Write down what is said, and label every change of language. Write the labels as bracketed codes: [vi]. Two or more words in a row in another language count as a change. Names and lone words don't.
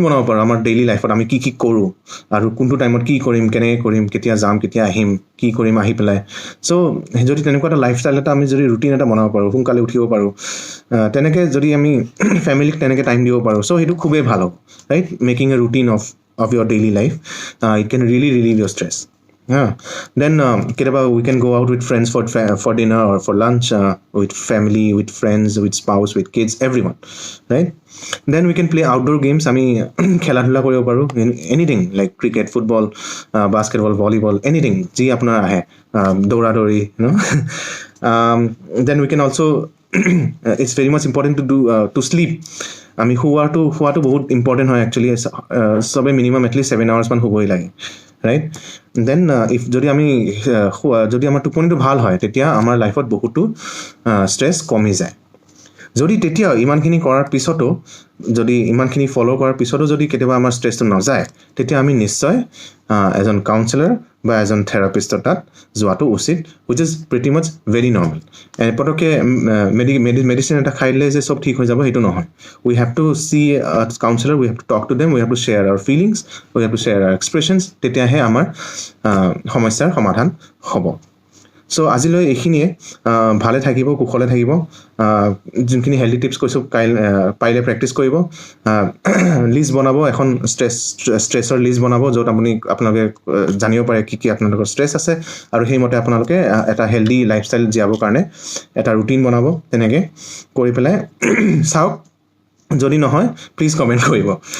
[as] বনাব পাৰোঁ আমাৰ ডেইলি লাইফত আমি কি কৰোঁ আৰু কোনটো টাইমত কি কৰিম কেনেকৈ কৰিম কেতিয়া যাম কেতিয়া আহিম কি কৰিম আহি পেলাই চ' যদি তেনেকুৱা এটা লাইফষ্টাইল এটা আমি যদি ৰুটিন এটা বনাব পাৰোঁ সোনকালে উঠিব পাৰোঁ তেনেকৈ যদি আমি ফেমিলিক তেনেকৈ টাইম দিব পাৰোঁ চ' সেইটো খুবেই ভাল হ'ব [en] right making a routine of your daily life it can really relieve your stress then কেতিয়াবা we can go out with friends for dinner or for lunch with family with friends with spouse with kids everyone right then we can play outdoor games [as] আমি খেলা ধূলা কৰিব পাৰোঁ [en] anything like cricket football basketball volleyball anything [as] যি আপোনাৰ আহে দৌৰা দৌৰি [en] then we can also it's very much important to sleep [as] আমি শুৱাটো বহুত ইম্পৰ্টেণ্ট হয় একচুৱেলি চবে [en] minimum at least [as] 7 hours মান শুবই লাগে [en] right then if [as] যদি আমাৰ টোপনিটো ভাল হয় তেতিয়া আমাৰ লাইফত বহুতো ষ্ট্ৰেছ কমি যায় যদি তেতিয়া ইমানখিনি কৰাৰ পিছতো যদি ইমানখিনি ফ'ল' কৰাৰ পিছতো যদি কেতিয়াবা আমাৰ ষ্ট্ৰেছটো নাযায় তেতিয়া আমি নিশ্চয় এজন কাউন্সেলৰ বা এজন থেৰাপিষ্টৰ তাত যোৱাটো উচিত [en] which is pretty much very normal [as] পটককৈ মেডিচিন এটা খাই দিলে যে চব ঠিক হৈ যাব সেইটো নহয় [en] we have to see counsellor we have to talk to them we have to share our feelings we have to share our expressions [as] তেতিয়াহে আমাৰ সমস্যাৰ সমাধান হ'ব চ' আজিলৈ এইখিনিয়ে ভালে থাকিব কুশলে থাকিব যোনখিনি [en] healthy tips [as] কৈছোঁ পাৰিলে প্ৰেক্টিছ কৰিব লিষ্ট বনাব এখন ষ্ট্ৰেছৰ লিষ্ট বনাব য'ত আপোনালোকে জানিব পাৰে কি আপোনালোকৰ ষ্ট্ৰেছ আছে আৰু সেইমতে আপোনালোকে এটা [en] healthy lifestyle [as] জীয়াবৰ কাৰণে এটা ৰুটিন বনাব তেনেকৈ কৰি পেলাই চাওক যদি নহয় [en] please comment [as] কৰিব